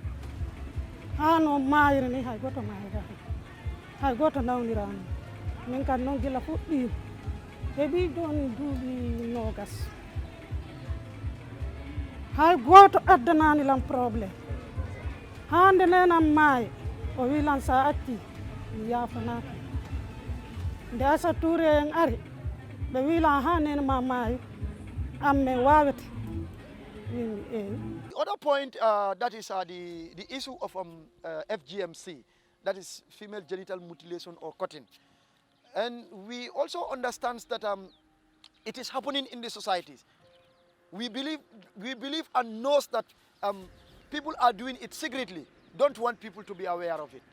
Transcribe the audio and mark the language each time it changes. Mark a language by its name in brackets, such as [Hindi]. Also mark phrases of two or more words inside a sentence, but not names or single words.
[Fula] ha no mayiri ni hay goto mayirani hay goto nawnirani min kan noon gila fuɗɗima heeɓi joni duuɓi nogas hay goto addanani lan probléme hande nenan maayi o wi lan sa acci mi yafanaki nde Aissata Touré en ari ɓe wi lan ha nenema maayi amme wawete wimi eyi. [English] The other point that is the issue of FGMC, that is female genital mutilation or cutting. And we also understand that it is happening in the societies. We believe and knows that people are doing it secretly, don't want people to be aware of it.